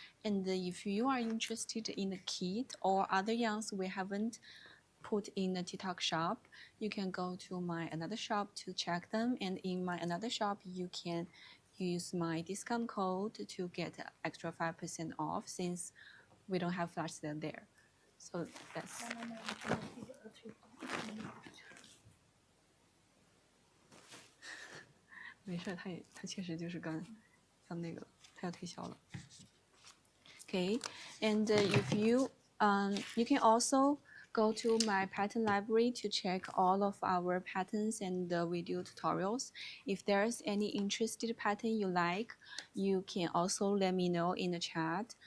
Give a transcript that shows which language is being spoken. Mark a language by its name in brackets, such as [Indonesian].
[English] And if you are interested in the kit or other yarns we haven't put in the TikTok shop, you can go to my another shop to check them. And in my another shop, you can use my discount code to get extra 5% off since we don't have flash sale there. So that's. [Chinese] 妈妈，我这个一点都退不了。没事，他确实就是刚那个了，他要推销了。 [English] Okay, and if you you can also go to my pattern library to check all of our patterns and the video tutorials. If there's any interested pattern you like, you can also let me know in the chat.